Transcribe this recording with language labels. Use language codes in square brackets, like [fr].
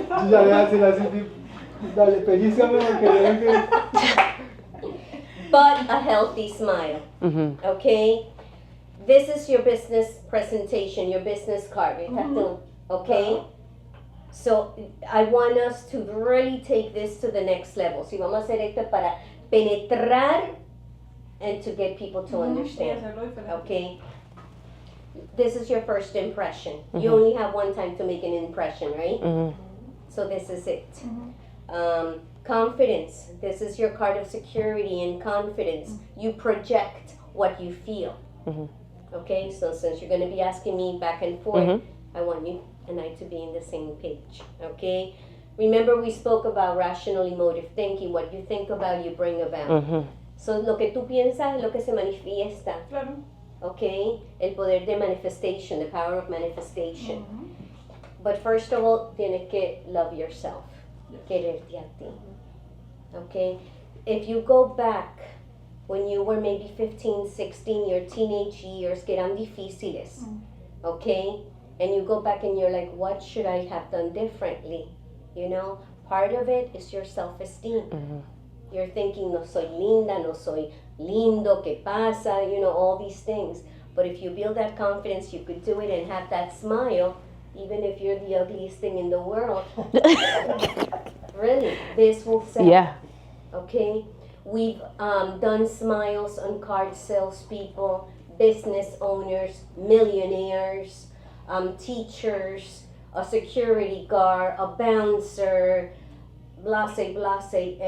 [es] Ya le hacen así, dale, pellízame porque veo que... [en] But a healthy smile. Okay? This is your business presentation, your business card. Okay? So I want us to really take this to the next level. [es] Si vamos a hacer esto para penetrar [en] and to get people to understand. Okay? This is your first impression. You only have one time to make an impression, right? So this is it. Confidence. This is your card of security and confidence. You project what you feel. Okay, so since you're going to be asking me back and forth, I want you and I to be in the same page. Okay? Remember we spoke about rational emotive thinking. What you think about, you bring about. [es] So lo que tú piensas es lo que se manifiesta. Claro. [en] Okay? [es] El poder de [en] manifestation, the power of manifestation. But first of all, [es] tienes que [en] love yourself. [es] Quererte a ti. [en] Okay? If you go back when you were maybe 15, 16, your teenage years [es] que eran difíciles, [en] okay? And you go back and you're like, what should I have done differently? You know, part of it is your self-esteem. You're thinking, [es] no soy linda, no soy lindo, ¿qué pasa? [en] You know, all these things. But if you build that confidence, you could do it and have that smile, even if you're the ugliest thing in the world. Really, this will sell. Yeah. Okay? We've done smiles on card salespeople, business owners, millionaires, teachers, a security guard, a bouncer, blase, blase.